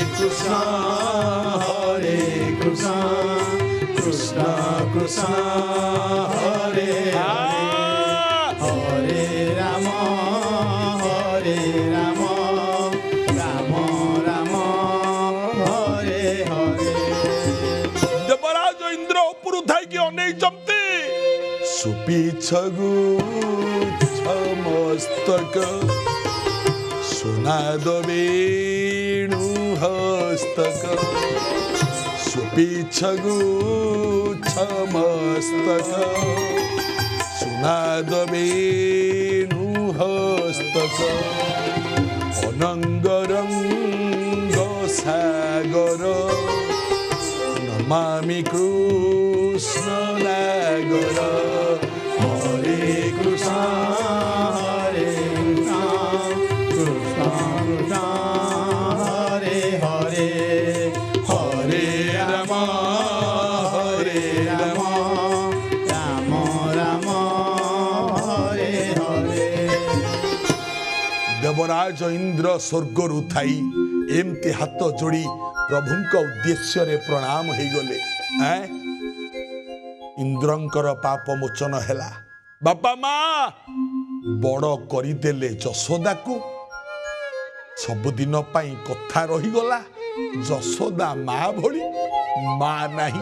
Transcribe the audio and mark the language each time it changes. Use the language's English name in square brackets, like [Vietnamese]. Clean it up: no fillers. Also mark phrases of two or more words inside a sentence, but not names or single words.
[Sanskrit] Krishna, Hare Krishna, Krishna Krishna, Hare Hare, Hare Rama, Hare Rama, Rama Rama, Hare Hare. [Odia] ଦେବରାଜ ଇନ୍ଦ୍ର ଉପରୁ ଥାଇକି ଅନେଇଛନ୍ତି ସୁପିଛଗୁ [Sanskrit] ଛମସ୍ତକ ସୁନାଦ ବେଣୁ ହସ୍ତକ ସୁପିଛଗୁ ଛମସ୍ତକ ସୁନାଦ ବେଣୁ ହସ୍ତକ ଅନଙ୍ଗରଙ୍ଗ ସାଗର ନମାମି କୃଷ୍ଣ ନାଗର Hare Krishna, Hare Krishna, Krishna Krishna, Hare Hare, Hare Rama, Hare Rama, Rama Rama, Hare Hare. [Odia] ଦେବରାଜ ଇନ୍ଦ୍ର ସ୍ୱର୍ଗରୁ ଥାଇ ଏମିତି ହାତ ଯୋଡ଼ି ପ୍ରଭୁଙ୍କ ଉଦ୍ଦେଶ୍ୟରେ ପ୍ରଣାମ ହେଇଗଲେ। ଇନ୍ଦ୍ରଙ୍କର ପାପ ମୋଚନ ହେଲା। ବାପା ମା ବଡ଼ କରିଦେଲେ ଯଶୋଦାକୁ, ସବୁଦିନ ପାଇଁ କଥା ରହିଗଲା ଯଶୋଦା ମା ଭଳି ମା ନାହିଁ।